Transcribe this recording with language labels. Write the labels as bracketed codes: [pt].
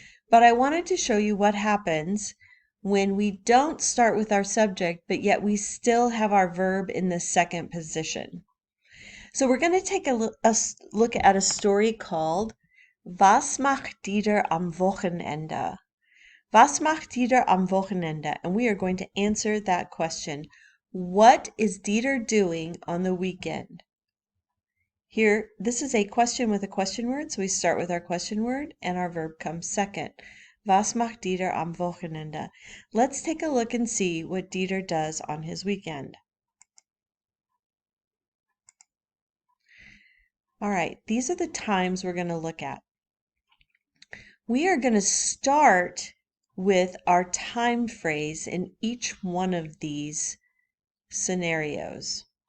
[en] But I wanted to show you what happens when we don't start with our subject, but yet we still have our verb in the second position. So we're going to take a look at a story called [de] Was macht Dieter am Wochenende? Was macht Dieter am Wochenende? [en] And we are going to answer that question. What is Dieter doing on the weekend? Here, this is a question with a question word, so we start with our question word and our verb comes second. [de] Was macht Dieter am Wochenende? [en] Let's take a look and see what Dieter does on his weekend. All right, these are the times we're going to look at. We are going to start with our time phrase in each one of these scenarios.